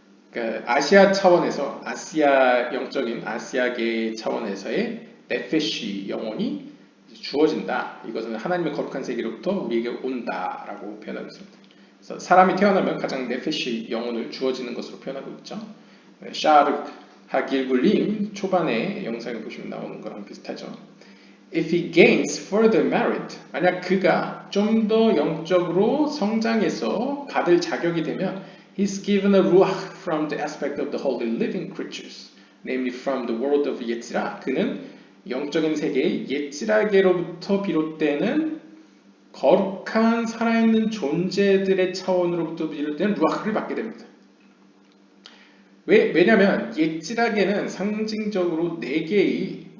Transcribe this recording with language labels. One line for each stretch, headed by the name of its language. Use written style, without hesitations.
Korean: 그러니까 아시아 차원에서 아시아 영적인 아시아계 차원에서의 네페시 영혼이 주어진다. 이것은 하나님의 거룩한 세계로부터 우리에게 온다라고 표현하고 있습니다. 그래서 사람이 태어나면 가장 네페시 영혼을 주어지는 것으로 표현하고 있죠. 샤르 하길굴림 초반에 영상을 보시면 나오는 거랑 비슷하죠.
English: If he gains further merit,
Korean: 만약 그가 좀 더 영적으로 성장해서 받을 자격이 되면
English: he's given a ruach from the aspect of the holy living creatures, namely from the world of 예찌라.
Korean: 그는 영적인 세계의 예찌라계로부터 비롯되는 거룩한 살아있는 존재들의 차원으로부터 비롯되는 루아크를 받게 됩니다. 왜냐하면 예찌라계는 상징적으로 4개의